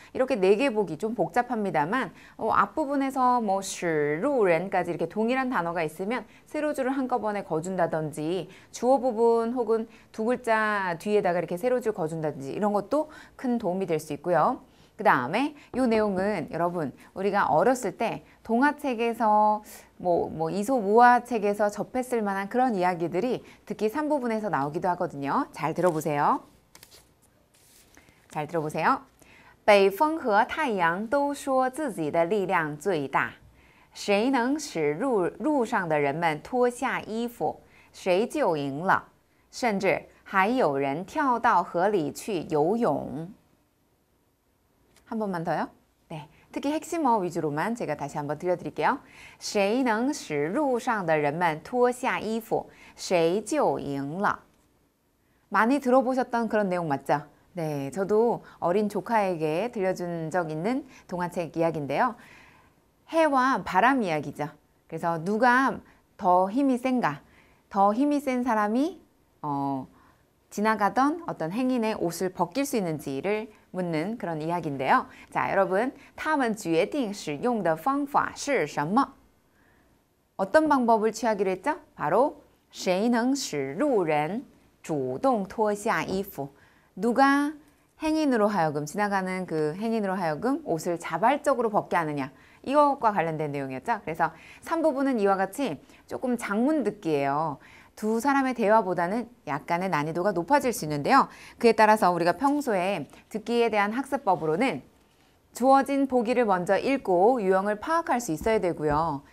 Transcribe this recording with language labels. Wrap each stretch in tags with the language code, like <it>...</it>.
<ko>이렇게 4개 보기 좀 복잡합니다만 앞부분에서 뭐 使路人까지 이렇게 동일한 단어가 있으면 세로줄을 한꺼번에 거준다든지 주어 부분 혹은 두 글자 뒤에다가 이렇게 세로줄 거준다든지 이런 것도 큰 도움이 될 수 있고요. 그 다음에 이 내용은 여러분 우리가 어렸을 때 동화책에서 뭐 이솝우화책에서 접했을 만한 그런 이야기들이 특히 3부분에서 나오기도 하거든요. 잘 들어보세요. 잘 들어보세요.</ko> <zh>北风和太阳都说自己的力量最大谁能使路上的人们脱下衣服谁就赢了甚至还有人跳到河里去游泳</zh> <ko>한 번만 더요. 네, 특히 핵심어 위주로만 제가 다시 한번 들려드릴게요.</ko> <zh>谁能使路上的人们脱下衣服谁就赢了</zh> <ko>많이 들어보셨던 그런 내용 맞죠? 네, 저도 어린 조카에게 들려준 적 있는 동화책 이야기인데요. 해와 바람 이야기죠. 그래서 누가 더 힘이 센가? 더 힘이 센 사람이 지나가던 어떤 행인의 옷을 벗길 수 있는지를 묻는 그런 이야기인데요. 자, 여러분,</ko> <zh>他们决定使用的方法是什么?</zh> <ko>어떤 방법을 취하기로 했죠?</ko> <zh>바로 谁能使路人主动脱下衣服?</zh> <ko>누가 행인으로 하여금 지나가는 그 행인으로 하여금 옷을 자발적으로 벗게 하느냐? 이것과 관련된 내용이었죠. 그래서 3부분은 이와 같이 조금 장문 듣기예요. 두 사람의 대화보다는 약간의 난이도가 높아질 수 있는데요. 그에 따라서 우리가 평소에 듣기에 대한 학습법으로는 주어진 보기를 먼저 읽고 유형을 파악할 수 있어야 되고요.</ko>